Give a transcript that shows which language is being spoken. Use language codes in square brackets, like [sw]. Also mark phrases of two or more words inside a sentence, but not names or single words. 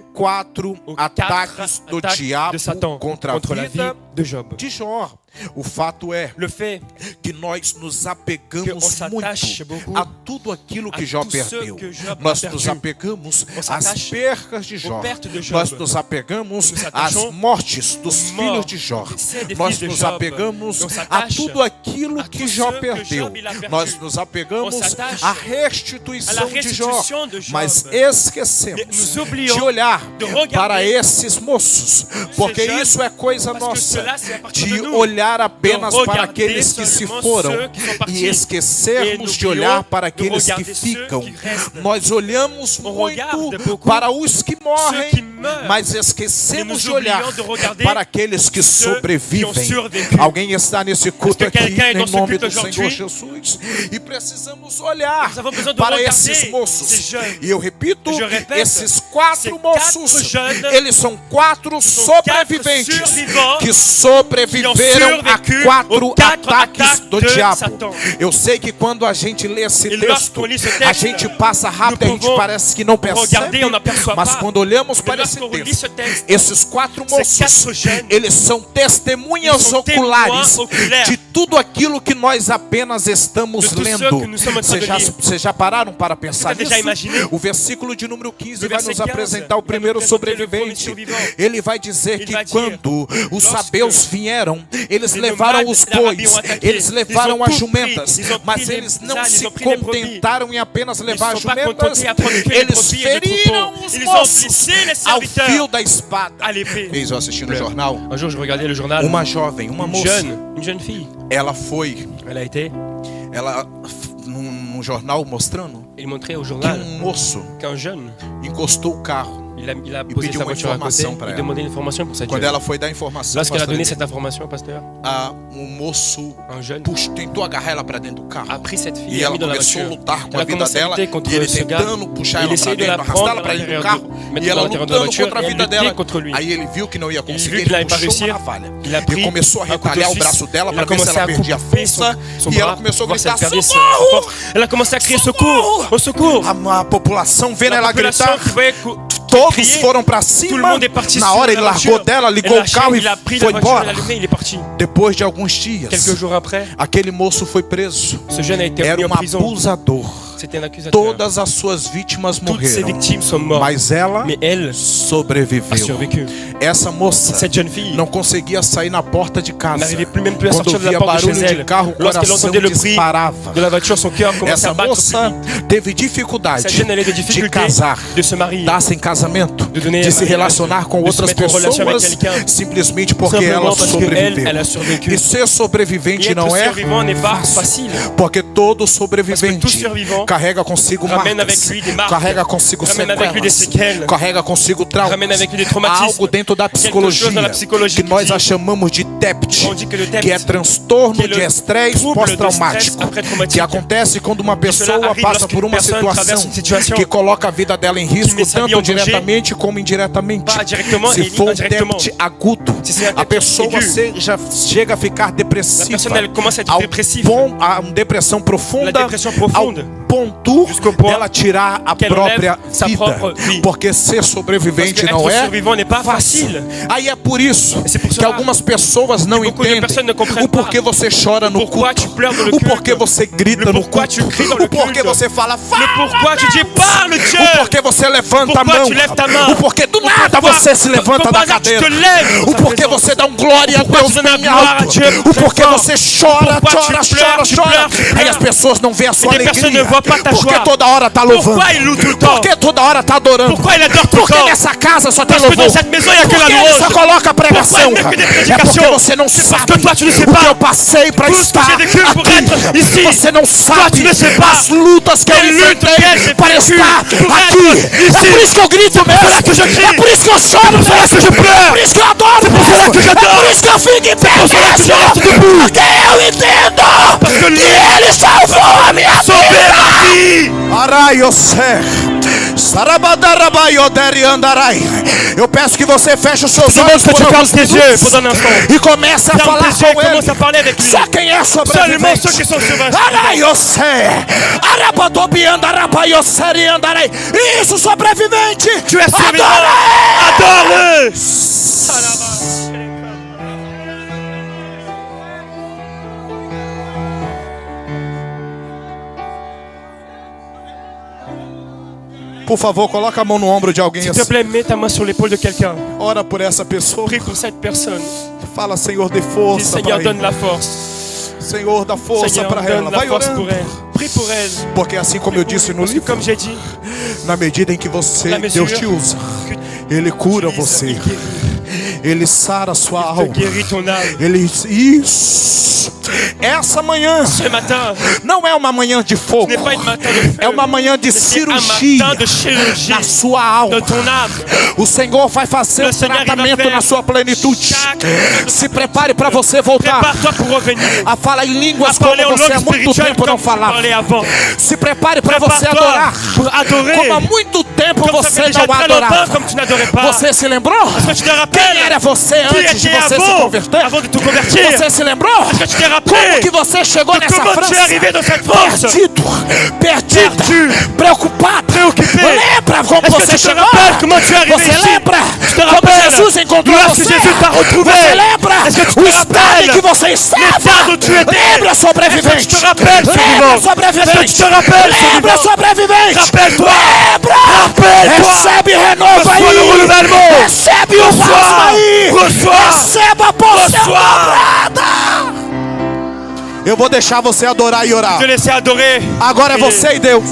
[pt] a quatro [fr] aux [pt] ataques [fr] quatre [pt] do [fr] attaques [pt] diabo [fr] de Satan [pt] contra a [fr] contre la [pt] vida [fr] vie de Job. [pt] de Jó. O fato é [fr] Le fait [pt] que nós nos [fr] que on [pt] apegamos [fr] s'attache [pt] muito [fr] beaucoup [pt] a tudo aquilo que [fr] à [pt] Jó [fr] tout ce [pt] perdeu. [fr] que Job [pt] Nós [fr] a [pt] nos [fr] perdu. [pt] apegamos [fr] On [pt] às [fr] s'attache [pt] percas de Jó. [fr] aux pertes de Job. [pt] Nós nos apegamos [fr] Nous [pt] às [fr] attachons [pt] mortes dos [fr] aux [pt] filhos [fr] morts [pt] de Jó. [fr] des décès des [pt] Nós [fr] fils de [pt] nos [fr] Job. [pt] apegamos [fr] On [pt] a [fr] s'attache [pt] tudo aquilo [fr] à [pt] que [fr] tout [pt] Jó [fr] ce que [pt] perdeu. [fr] Job, il a perdu. [pt] Nós nos apegamos [fr] On s'attache [pt] à [fr] à [pt] restituição [fr] la [pt] de Jó. [fr] restitution de Job. [pt] Mas [fr] Mais [pt] esquecemos [fr] nous oublions [pt] de olhar [fr] de regarder [pt] para esses moços, porque [fr] jeunes, [pt] isso é coisa [fr] parce que [pt] nossa, [fr] cela, c'est à partir [pt] de [fr] de nous. [pt] olhar apenas [fr] De [pt] para [fr] regarder [pt] aqueles que se [fr] seulement [pt] foram [fr] ceux qui sont partis. [pt] e esquecermos [fr] Et [pt] de olhar para [fr] de [pt] aqueles que [fr] regarder ceux [pt] ficam. [fr] qui restent. [pt] Nós olhamos [fr] On [pt] muito [fr] regarde beaucoup [pt] para os que morrem, [fr] ceux qui meurent. [pt] mas [fr] Et [pt] esquecemos [fr] nous [pt] de olhar [fr] oublions de regarder [pt] para aqueles que [fr] ceux qui ont [pt] sobrevivem. [fr] survécu. [pt] Alguém está nesse culto [fr] Est-ce que [pt] aqui [fr] quelqu'un est [pt] em [fr] dans ce [pt] nome [fr] culte [pt] do Senhor [fr] aujourd'hui? [pt] Jesus e precisamos olhar [fr] Nous avons besoin de [pt] para [fr] regarder [pt] esses moços. [fr] ces jeunes. [pt] E eu repito, [fr] Je répète, [pt] esses quatro [fr] ces [pt] moços, [fr] quatre jeunes, [pt] eles são quatro [fr] sont quatre [pt] sobreviventes [fr] survivants [pt] que sobreviveram [fr] qui ont [pt] a [fr] survécu [pt] quatro [fr] aux quatre [pt] ataques [fr] attaques [pt] do [fr] de [pt] diabo. [fr] Satan. [pt] Eu sei que quando a gente lê esse [fr] Et [pt] texto, [fr] lorsqu'on lit ce texte, [pt] a gente passa rápido, a [fr] nous [pt] gente [fr] pouvons [pt] parece que não [fr] regarder, [pt] percebe, [fr] on n'aperçoit [pt] mas [fr] pas. [pt] quando olhamos [fr] Mais [pt] para esse [fr] lorsqu'on lit [pt] texto, [fr] ce texte, [pt] esses quatro [fr] ces [pt] moços, [fr] quatre jeunes, [pt] eles são testemunhas [fr] ils sont [pt] oculares [fr] témoins oculaires [pt] de tudo aquilo que nós apenas estamos [fr] de tout ce [pt] lendo. [fr] que nous sommes en train de lire. [pt] Vocês já pararam para pensar Você já nisso? imaginou? O versículo de número 15 No vai nos [fr] verset 15, [pt] apresentar o [fr] il va [pt] primeiro [fr] nous présenter le [pt] sobrevivente. [fr] premier survivant. [pt] Ele vai dizer [fr] Il [pt] que [fr] va dire, [pt] quando os [fr] lorsque [pt] sabeus vieram, eles [fr] les [pt] levaram [fr] nomades [pt] os [fr] d'Arabie [pt] bois, [fr] ont attaqué, [pt] eles levaram [fr] ils ont [pt] as [fr] tout [pt] jumentas, [fr] pris, ils ont [pt] mas [fr] pris les [pt] eles não [fr] ânes, [pt] se [fr] ils ont pris les brebis. [pt] contentaram em apenas levar as [fr] sont pas [pt] jumentas, [fr] contentés à prendre que les [pt] eles [fr] brebis et les [pt] feriram [fr] troupeaux. [pt] os [fr] Ils ont [pt] moços [fr] blessé les [pt] ao [fr] serviteurs [pt] fio da espada. [fr] à l'épée. [pt] Eis eu assistindo o jornal, [fr] Un jour, je regardais le journal. [pt] uma jovem, uma moça, [fr] Une jeune fille. [pt] ela foi, [fr] Elle a été. [pt] num jornal mostrando [fr] Il montrait au [pt] que [fr] journal [pt] moço [fr] qu'un jeune, [pt] encostou o carro. [fr] il a Il posé [pt] pediu [fr] sa [pt] uma [fr] voiture à côté. [pt] informação para [fr] Il [pt] ela. [fr] demandait une information pour cette [pt] Quando [fr] jeune. [pt] ela foi dar informação, [fr] Lorsqu'elle a [pt] pastor [fr] donné [pt] Eli, [fr] cette information, pasteur, [pt] moço [fr] un jeune [pt] tentou agarrar ela para dentro do carro. [fr] a pris cette fille [pt] E [fr] et l'a [pt] ela [fr] mis dans la [pt] começou a [fr] voiture. [pt] lutar com [fr] Elle [pt] a [fr] a [pt] vida [fr] commencé à [pt] dela, [fr] lutter [pt] e [fr] contre [pt] ele [fr] ce gars. [pt] tentando puxar [fr] Il [pt] ela para [fr] essayait de [pt] dentro, [fr] la [pt] arrastá-la [fr] prendre [pt] para [fr] à [pt] dentro do [fr] l'intérieur [pt] carro, [fr] de- [pt] e [fr] mettre [pt] ela [fr] à l'intérieur de la [pt] lutando [fr] voiture, [pt] contra a [fr] et [pt] vida [fr] elle [pt] dela. [fr] luttait contre lui. [pt] Aí ele viu que não ia [fr] Il [pt] conseguir, [fr] vu [pt] ele [fr] qu'il n'allait pas [pt] puxou uma [fr] réussir. [pt] navalha [fr] Il a [pt] e [fr] pris [pt] começou a [fr] un couteau [pt] retalhar o [fr] suisse. [pt] braço dela [fr] Il a [pt] para ver se [fr] commencé [pt] ela [fr] à [pt] perdia a [fr] couper [pt] força, [fr] son [pt] e ela [fr] bras, [pt] começou a [fr] voir si elle [pt] gritar: [fr] perdait sa [pt] socorro! [fr] force. Elle a commencé à crier secours, au secours. [pt] A população vendo [fr] La [pt] ela [fr] population [pt] gritar, [fr] qui voyait [pt] todos [fr] crier, [pt] foram para [fr] tout le [pt] cima. [fr] monde est parti [pt] Na [fr] sur [pt] hora [fr] la [pt] ele largou [fr] voiture. [pt] dela, ligou [fr] Elle [pt] o carro e [fr] il a pris [pt] foi [fr] la voiture, il [pt] embora. [fr] a allumé, il est parti. [pt] Depois de alguns dias, [fr] Quelques jours après, [pt] aquele moço foi preso. [fr] ce jeune a été [pt] Era [fr] mis en prison. [pt] abusador. [fr] C'était un accusateur. [pt] Todas as suas vítimas [fr] Toutes ses [pt] morreram, [fr] victimes sont mortes. [pt] mas ela [fr] Mais elle a [pt] sobreviveu. [fr] survécu. [pt] Essa moça [fr] Cette jeune fille [pt] não conseguia sair na porta de casa. [fr] n'arrivait plus même plus à [pt] Quando [fr] sortir de la [pt] via [fr] porte de [pt] barulho [fr] chez [pt] de [fr] elle. [pt] carro, o [fr] Lorsqu'elle [pt] coração [fr] entendait le bruit [pt] disparava. [fr] de la voiture, son cœur commençait [pt] Essa [fr] à battre plus [pt] moça [fr] vite. [pt] teve dificuldade [fr] Cette jeune, elle avait des [pt] de [fr] difficultés [pt] casar, [fr] de se marier, [pt] dar-se em casamento, [fr] de donner [pt] de se [fr] mariage, [pt] relacionar com [fr] de se [pt] outras [fr] mettre en relation avec [pt] pessoas, [fr] quelqu'un. [pt] simplesmente porque [fr] Simplement [pt] ela [fr] parce que [pt] sobreviveu. [fr] elle a survécu. [pt] E ser sobrevivente [fr] Et [pt] não [fr] être [pt] é [fr] survivant n'est pas [pt] fácil, [fr] facile. [pt] porque todo [fr] Parce que tout [pt] sobrevivente [fr] survivant [pt] carrega consigo [fr] ramène avec [pt] marcas, [fr] lui des marques, [pt] carrega consigo [fr] ramène avec lui des [pt] sequelas, [fr] séquelles, [pt] carrega consigo traumas. [fr] ramène avec lui des [pt] Há [fr] traumatismes. [pt] algo dentro da [fr] Quelque chose dans la [pt] psicologia [fr] psychologie [pt] que nós [fr] qui [pt] a [fr] dit- [pt] chamamos de TEPT, [fr] On dit que le TEPT, [pt] que é transtorno que é de [fr] le [pt] estresse [fr] trouble de [pt] pós-traumático, [fr] stress après-traumatique. [pt] que acontece quando uma pessoa [fr] arrive [pt] passa [fr] lorsque [pt] por [fr] une [pt] uma [fr] personne traverse [pt] situação [fr] une situation [pt] que coloca a vida dela em risco, [fr] met sa vie [pt] tanto [fr] en danger, [pt] diretamente como indiretamente. [fr] pas directement [pt] Se [fr] et [pt] for um [fr] indirectement. [pt] TEPT agudo, [fr] Si c'est un [pt] a [fr] TEPT [pt] pessoa [fr] aigu, [pt] chega a ficar [fr] la [pt] depressiva, [fr] personne elle commence à être [pt] ao [fr] dépressive. [pt] a uma depressão [fr] La [pt] profunda, [fr] dépression profonde. [pt] ponto [fr] Jusqu'au point [pt] dela tirar a [fr] qu'elle [pt] própria [fr] enlève sa [pt] vida. [fr] propre vie. [pt] Porque ser sobrevivente [fr] Parce que [pt] não [fr] être [pt] é [fr] survivant n'est pas [pt] fácil. [fr] facile. [pt] Aí é por isso [fr] c'est pour [pt] que [fr] cela [pt] algumas pessoas não [fr] beaucoup de [pt] entendem [fr] personnes ne comprennent [pt] o porquê [fr] pas [pt] você chora no [fr] pourquoi [pt] culto, [fr] tu pleures dans le [pt] o [fr] culte, [pt] porquê você grita [fr] le [pt] no [fr] pourquoi [pt] culto, [fr] tu cries dans le [pt] o porquê [fr] culte, [pt] você fala [fr] Le [pt] fala, [fr] pourquoi tu dis parle Dieu. [pt] o porquê você levanta a [fr] Pourquoi [pt] mão, [fr] tu lèves ta main? [pt] o porquê do nada [fr] Pourquoi- [pt] você se levanta [fr] pourquoi [pt] da [fr] par hasard tu [pt] cadeira, [fr] te lèves dans [pt] o [fr] sa [pt] porquê [fr] présence? [pt] você dá um glória a [fr] Pourquoi [pt] Deus [fr] tu donnes [pt] bem [fr] la gloire à [pt] alto, [fr] Dieu [pt] o [fr] très [pt] porquê [fr] fort? [pt] você chora, [fr] Pourquoi [pt] chora, [fr] tu [pt] chora, [fr] pleures, tu [pt] chora, [fr] pleures, tu [pt] aí [fr] pleures? [pt] as pessoas não veem a sua [fr] des personnes [pt] alegria, [fr] ne voient pas ta [pt] porque [fr] joie. [pt] toda hora tá louvando, [fr] Pourquoi il loue tout le temps? [pt] porque toda hora tá adorando, [fr] Pourquoi il adore tout le [pt] porque [fr] temps? [pt] nessa casa só tem [fr] Parce que [pt] louvor, [fr] dans cette maison, il y a que [pt] porque [fr] la [pt] ele só [fr] louange. [pt] coloca pregação, [fr] Pourquoi il met que des [pt] é porque [fr] prédications? [pt] você não [fr] C'est parce [pt] sabe [fr] que toi, tu ne sais [pt] o que [fr] pas. [pt] eu passei para [fr] Tout ce que [pt] estar [fr] j'ai vécu pour [pt] aqui, [fr] être ici. [pt] você não [fr] tu [pt] sabe [fr] ne sais pas. [pt] as lutas que eu [fr] Les luttes [pt] enfrentei [fr] que j'ai [pt] para [fr] vécues [pt] estar [fr] pour [pt] aqui, [fr] être [pt] é [fr] ici. [pt] por isso que eu grito mesmo, [fr] que je crie. [pt] é por isso que eu choro mesmo, é por isso que eu adoro mesmo, é por isso que eu fico em pé mesmo, porque eu entendo que ele salvou a minha vida. Araiosé, Sarabadarabayoderi andarai. Eu peço que você feche os seus olhos [fr] que [pt] por [fr] tu [pt] alguns [fr] fermes tes yeux [pt] minutos [fr] pour un instant. [pt] e comece a [fr] Ferme [pt] falar [fr] tes yeux et [pt] com ele. [fr] commence à parler avec lui. [pt] Só quem é [fr] Seulement [pt] sobrevivente. [fr] ceux qui sont survivants. Araiosé, Arabadobiandarabayoseri andarai. [pt] Isso, sobrevivente. [fr] Tu es survivant. [pt] Adore. [fr] Adore-le. [pt] Por favor, coloca a mão no ombro de alguém [fr] S'il te [pt] assim. [fr] plaît, mets ta main sur l'épaule de quelqu'un. [pt] Ora por essa pessoa. [fr] Prie pour cette personne. [pt] Fala, Senhor, dê [fr] Dis, [pt] força [fr] Seigneur, [pt] para [fr] donne [pt] ela. [fr] la force. [pt] Senhor, dá força [fr] Seigneur, [pt] para ela. [fr] donne la [pt] Vai [fr] force [pt] orando. [fr] pour elle. Prie pour elle. [pt] Porque assim como eu disse no [fr] Parce que [pt] livro, [fr] comme j'ai dit, [pt] na medida em que você, [fr] La mesure [pt] Deus te usa, [fr] que [pt] Ele cura [fr] il [pt] você. [fr] guérit. [pt] Ele sara a sua [fr] te [pt] alma. [fr] guérit ton âme. [pt] Ele isso. Essa manhã [fr] Ce matin, [pt] não é uma manhã de fogo. [fr] ce n'est pas une matin de feu. [pt] É uma manhã de [fr] C'est un [pt] cirurgia [fr] matin de chirurgie [pt] na sua alma. [fr] de ton âme. [pt] O Senhor vai fazer [fr] Le [pt] um [fr] Seigneur, il va [pt] tratamento [fr] faire [pt] na sua plenitude. [fr] chaque- [pt] Se prepare para você voltar [fr] Prépare-toi pour revenir. [pt] a falar em [fr] À [pt] línguas como [fr] parler en [pt] você há [fr] langue [pt] muito [fr] spirituelle [pt] tempo não [fr] comme tu [pt] falava. [fr] parlais avant. [pt] Se prepare para você [fr] Prépare-toi [pt] adorar [fr] pour adorer. [pt] como há muito tempo [fr] Comme ça [pt] você [fr] fait déjà [pt] não [fr] très [pt] adorava. [fr] longtemps comme tu n'adorais pas. [pt] Você se lembrou? [fr] Est-ce que tu te rappelles? [pt] Quem era você [fr] Qui [pt] antes de [fr] était [pt] você se [fr] avant, [pt] converter? [fr] avant de te convertir? [pt] Você se lembrou? [fr] Est-ce que tu t'es rappelé [pt] Como que você chegou [fr] de [pt] nessa [fr] comment tu es [pt] França? [fr] arrivé dans cette France? [pt] Perdido, perdida, [fr] Perdu, [pt] preocupado. [fr] préoccupé. [pt] Lembra como [fr] Est-ce que [pt] você [fr] tu te [pt] chegou? [fr] rappelles comment tu es arrivé [pt] Você [fr] ici? [pt] lembra [fr] Tu te [pt] como [fr] rappelles [pt] Jesus encontrou [fr] lorsque [pt] você? [fr] Jésus t'a retrouvé? [pt] Você lembra [fr] Est-ce que tu [pt] o [fr] te [pt] estado em [fr] rappelles [pt] que você estava? [fr] l'état où tu étais? [pt] Lembra, [fr] Est-ce [pt] sobrevivente. [fr] que tu te rappelles, [pt] Lembra, [fr] survivant? [pt] sobrevivente. [fr] Est-ce que tu te rappelles, [pt] Lembra, [fr] survivant? [pt] sobrevivente. [fr] Rappelle-toi. [pt] Lembra. [fr] Rappelle-toi. [pt] Recebe renovo aí. [fr] Reçois le renouvellement. [pt] Recebe o [fr] Reçois. [pt] bálsamo aí. [fr] Reçois. [pt] Receba a porção [fr] Reçois. [pt] dobrada. Eu vou deixar você adorar e orar. [fr] Te laisser adorer. [pt] Agora é você e Deus.